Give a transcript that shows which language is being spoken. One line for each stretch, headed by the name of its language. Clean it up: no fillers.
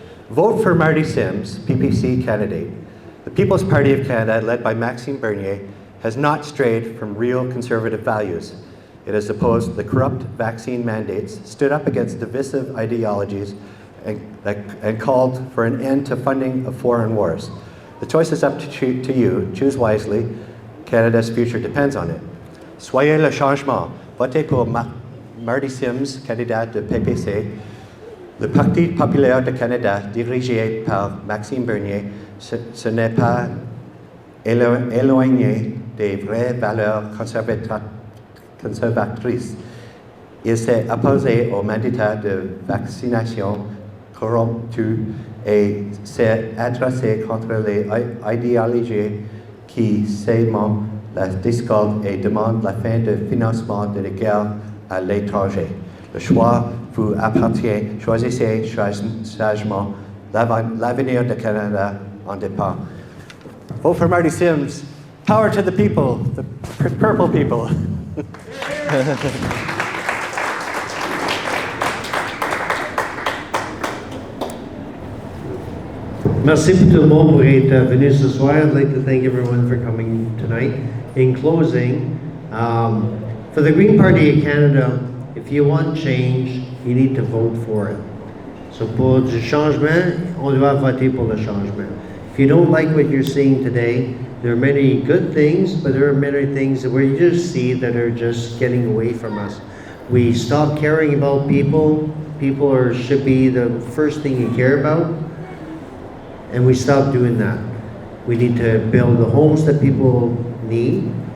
English: Vote for Marty Sims, PPC candidate. The People's Party of Canada, led by Maxime Bernier, has not strayed from real conservative values. It has opposed the corrupt vaccine mandates, stood up against divisive ideologies, and called for an end to funding of foreign wars. The choice is up to you. Choose wisely. Canada's future depends on it.
French: Soyez le changement. Votez pour Marty Sims, candidat de PPC. Le Parti populaire de Canada, dirigé par Maxime Bernier, ce n'est pas éloigné des vraies valeurs conservatrices. Il s'est opposé au mandat de vaccination corrompu et s'est adressé contre les idéologies qui sèment la discorde et demande la fin du financement de la guerre à l'étranger. Le choix vous appartient. Choisissez sagement. L'avenir du Canada on n'est pas.
English: Vote for Marty Sims. Power to the people, the purple people.
French: Merci pour tout le monde pour être venu ce soir.
English: I'd like to thank everyone for coming tonight. In closing, for the Green Party of Canada, if you want change, you need to vote for it.
French: So pour du changement, on doit voter pour le changement.
English: If you don't like what you're seeing today, there are many good things, but there are many things where you just see that are just getting away from us. We stop caring about people. People should be the first thing you care about. And we stop doing that. We need to build the homes that people need.